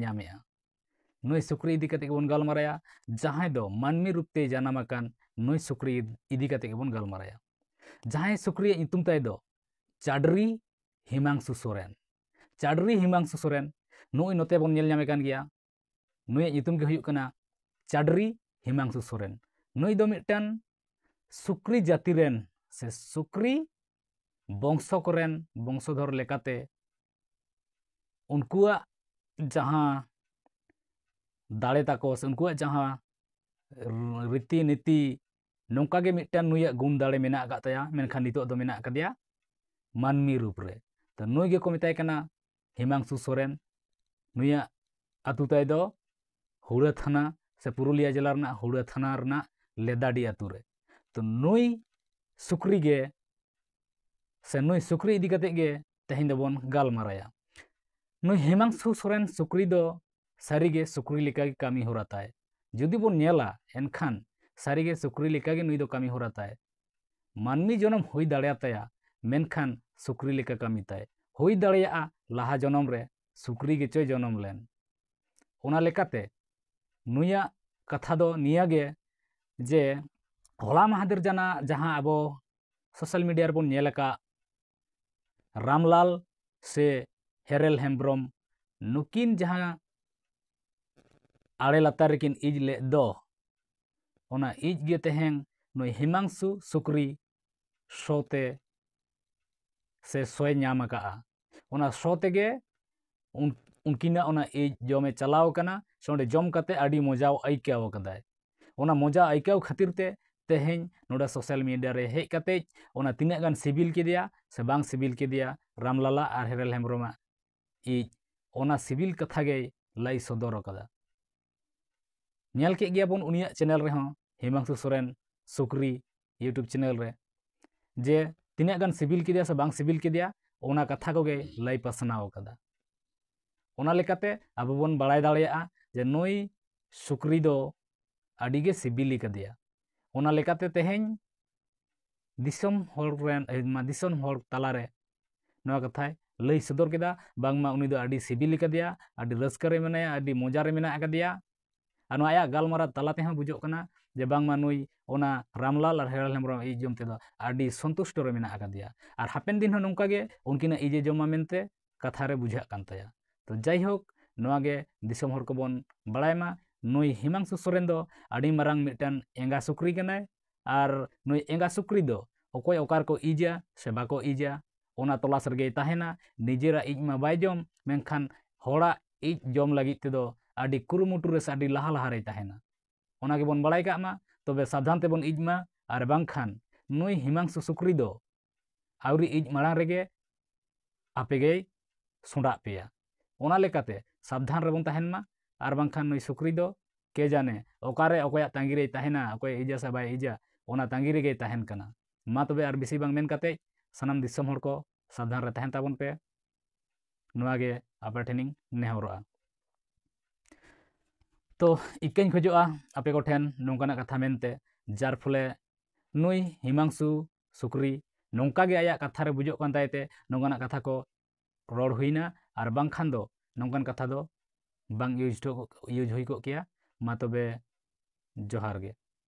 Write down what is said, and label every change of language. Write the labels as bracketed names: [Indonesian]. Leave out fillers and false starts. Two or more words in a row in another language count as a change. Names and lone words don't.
[Santali] नामेया नई सुक्री इदी कते बन गलमाराया जहां दो मानमी रूपते जानाम अकान नई सुक्री इदी कते बन गलमाराया जहां सुक्री इतुम ताय दो चाडरी हिमांशु सोरेन चाडरी हिमांशु सोरेन नुई नोते बन नेल नामे कान गया नुई ᱧᱩᱛᱩᱢ गे हुयुग कना चाडरी हिमांशु सोरेन नुई दो मिटन सुक्री जाति रेन से सुक्री वंश कोरेन वंशधर लेकाते उनकुआ जहां दाड़े ताको से उनकुआ जहां रीति नीति नौका गे मिटन नुया गुण दाड़े मेना आगा तया मेनखान नितो दो मेना कदिया मानमी रूप रे तो नुई गे को मिताय कना हिमांशु सोरेन नुया आतु ताय दो हुड़ा थाना से पुरुलिया जिला रना हुड़ा थाना रना लेदाडी आतु रे तो नुई सुक्री गे से नुई सुक्री इदी कते गे तेहेन दबन गालमाराया नुई हिमांशु सोरेन सुक्री दो सारी गे सुक्री लेका गे कामी होराताय जुदी बोन नेला एनखान सारी गे सुक्री लेका गे नुई दो कामी होराताय मानमी जनम हुई दाड़ेयाताया मेनखान सुक्री लेका कामी ताय हुई दाड़ेया लाहा जनम रे सुक्री गे चोय जनम लेन ओना लेकाते नुया कथा दो निया गे जे होला महादेर जाना जहां अब [English] social media [Santali] बन नेलका रामलाल से हेरेल हेम्ब्रम नुकिन जहां आड़े लातार किन इज ले दो ओना इज गे तेहें नुई हिमांशु सुक्री सोते से सोय नाम का ओना सोते गे उनकिना ओना इज जमे चलाव कना सोंडे जम कते आडी मजा आइकाव कदाय ओना मजा आइकाव खातिर ते तेहें नोडा [English] social media [Santali] रे हेज कते ओना तिना गान सिबिल केदिया से बांग सिबिल केदिया रामलाला और हेरेल हेम्ब्रमा इज ओना सिबिल कथा गे लाई सदर कदा नेल के गया बन उनिया चैनल रे हों हिमांशु सोरेन सुक्री [English] YouTube channel [Santali] रे जे तिना गान सिबिल केदिया से बांग सिबिल केदिया ओना कथा को गे लाई पसनाव कदा ओना लेकाते अब बन बड़ाय दाड़ेया जे नई सुक्री दो आडिगे सिबिली कदिया ओना लेकाते तेहें दिसम होर रेन दिसम होर तालारे नवा कथाय लई सदर केदा बांगमा उनी दो आडी सिबिली कदिया आडी रस्का रे मेनाया आडी मजा रे मेना कदिया आनो आया गालमारा तालाते हं बुझोग कना जे बांगमा नुई ओना रामलाल और हेरेल हेम्ब्रम इ जम तेदो आडी संतुष्ट रे मेना कदिया और हापेन दिन हं नोंका गे उनकिना इजे जमा मेनते कथा रे बुझा कान ताया तो जाइहोक नवा गे दिसम होर को बन बड़ायमा नुई हिमांशु सोरेन दो आडी मारांग मिटन एंगा सुक्री कनाय और नुई एंगा सुक्री दो अकोय ओकार को इजा से बाको इजा ओना तलाश रगे ताहेना निजेरा इज मा बाय जम मेनखान होड़ा इज जम लागित तेदो आडी कुरुमुटु रे आडी लाहा लाहा रे ताहेना ओना गे बन बड़ाय कामा तबे सावधान ते बन इज मा और बांगखान नुई हिमांशु सुक्री दो आवरी इज मारांग रेगे आपेगे सोंडा पेया ओना लेकाते सावधान रेबन ताहेन मा और बांगखान नुई सुक्री दो के जाने ओकारे ओकया तांगी रे ताहेना ओकय इजा से बाय इजा ओना तांगी रे गे ताहेन कना मा तबे और बेसी बांग मेन काते सानाम दिसम होड़ को सावधान रे ताहेन ताबन पे नवा गे आपे ठेनिंग नेहरोआ तो इकैन खोजोआ आपे को ठेन नोंकाना कथा मेनते जार फले नुई हिमांशु सुक्री नोंका गे आया कथा रे बुझोग कान तायते नोंकाना कथा को रोड हुईना और बांगखान दो नोंकान कथा दो बांग यूज हुई को किया मा तबे जोहार गे।